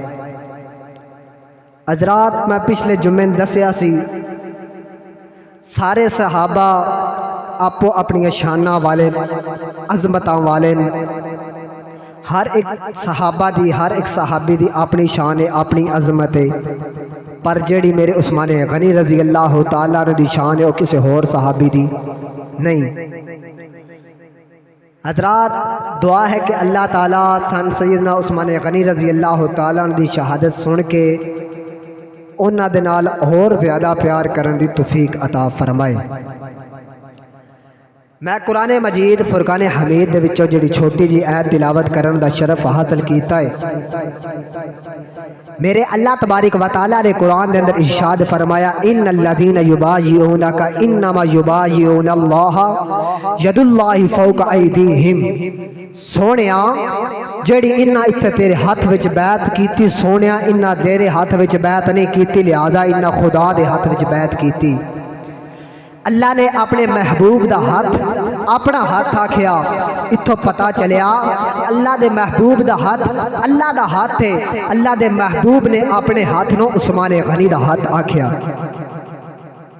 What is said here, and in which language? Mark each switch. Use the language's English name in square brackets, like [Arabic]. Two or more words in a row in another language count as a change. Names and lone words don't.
[Punjabi] حضرات، میں پچھلے جمعے دسیا سی سارے صحابہ آپو اپنی شانہ والے، عظمتاں والے، ہر ایک صحابہ دی، ہر ایک صحابی دی اپنی شان ہے، اپنی عظمت ہے، پر جیڑی میرے عثمان غنی [Arabic] رضی اللہ تعالیٰ عنہ [Punjabi] دی شان ہے وہ کسی اور صحابی دی نہیں۔ حضرات، دعا ہے کہ اللہ تعالیٰ سیدنا عثمان غنی [Arabic] رضی اللہ تعالیٰ عنہ [Punjabi] دی شہادت سن کے انہاں دے نال اور زیادہ پیار کرن دی توفیق عطا فرمائے۔ میں قرآن مجید فرقان حمید دے وچوں جڑی چھوٹی جی آیت تلاوت کرن دا شرف حاصل کیتا ہے۔ میرے اللہ تبارک و تعالیٰ نے قرآن دے اندر ارشاد فرمایا، [Arabic] ان الذین یبایعونک انما یبایعون اللہ ید اللہ فوق ایدیہم، [Punjabi] سونیا جڑی انہاں اتھے تیرے ہاتھ وچ بیعت کیتی، سونیا انہاں تیرے ہاتھ وچ بیعت نہیں کیتی، لہذا انہاں خدا دے ہاتھ وچ بیعت کیتی۔ اللہ نے اپنے محبوب دا ہاتھ اپنا ہاتھ آکھیا، اتھو پتا چلیا اللہ دے محبوب دا ہاتھ اللہ دا ہاتھ ہے، اللہ دے محبوب نے اپنے ہاتھ نو عثمان غنی دا ہاتھ آکھیا۔